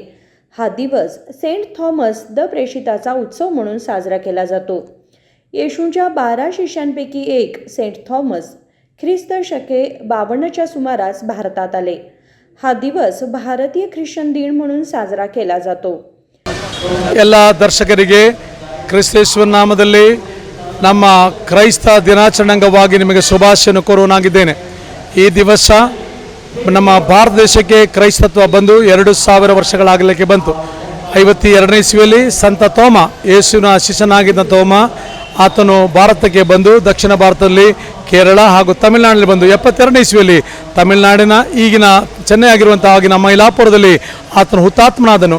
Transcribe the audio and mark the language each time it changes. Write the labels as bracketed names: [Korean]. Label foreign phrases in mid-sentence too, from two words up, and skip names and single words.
[Marathi] हा दिवस सेंट थॉमस द प्रेषिताचा उत्सव म्हणून साजरा केला जातो। येशूच्या 12 शिष्यांपैकी एक सेंट थॉमस ख्रिस्त शके 52च्या सुमारास भारतात आले। हा दिवस भारतीय ख्रिश्चन दिन म्हणून साजरा केला जातो। [Kannada] ಎಲ್ಲ ದರ್ಶಕರಿಗೆ ಕ್ರಿಸ್ತೇಶ್ವರ ನಾಮದಲ್ಲಿ ನಮ್ಮ ಕ್ರೈಸ್ತ ದಿನಾಚರಣೆ ಅಂಗವಾಗಿ ನಿಮಗೆ ಶುಭಾಶಯನ್ನು ಕೋರುವನಾಗಿದ್ದೇನೆ. ಈ ದಿವಸ ನಮ್ಮ ಭಾರತ ದೇಶಕ್ಕೆ ಕ್ರೈಸ್ತತ್ವ ಬಂದು 2000 ವರ್ಷಗಳಾಗಲಿಕ್ಕೆ ಬಂತು. 52ನೇ ಇಸ್ವಿಯಲ್ಲಿ ಸಂತ ತೋಮ, ಯೇಸುವಿನ ಶಿಷ್ಯನಾಗಿದ್ದ ತೋಮ, ಆತನು ಭಾರತಕ್ಕೆ ಬಂದು ದಕ್ಷಿಣ ಭಾರತದಲ್ಲಿ ಕೇರಳ ಹಾಗೂ ತಮಿಳುನಾಡಿನಲ್ಲಿ ಬಂದು 72ನೇ ಇಸ್ವಿಯಲ್ಲಿ ತಮಿಳುನಾಡಿನ ಈಗಿನ ಚೆನ್ನೈ ಆಗಿರುವಂಥ ಆಗಿನ ಮೈಲಾಪುರದಲ್ಲಿ ಆತನು ಹುತಾತ್ಮನಾದನು.